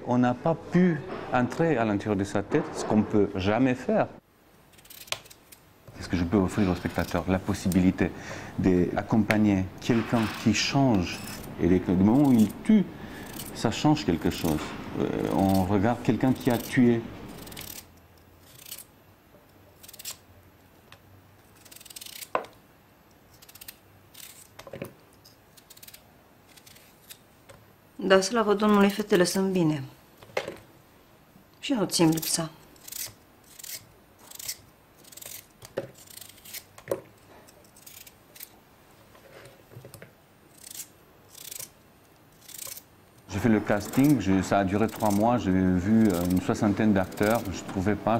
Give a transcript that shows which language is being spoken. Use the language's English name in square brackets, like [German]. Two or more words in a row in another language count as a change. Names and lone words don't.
[French] On n'a pas pu entrer à l'intérieur de sa tête, ce qu'on ne peut jamais faire. Est-ce que je peux offrir au spectateur la possibilité d'accompagner quelqu'un qui change, et du moment où il tue, ça change quelque chose. On regarde quelqu'un qui a tué. [Romanian] Da, slavă Domnului, fetele sunt bine. Și eu țin lipsa. [French] J'ai fait le casting, ça a duré 3 mois, j'ai vu une 60aine d'acteurs, je ne trouvais pas.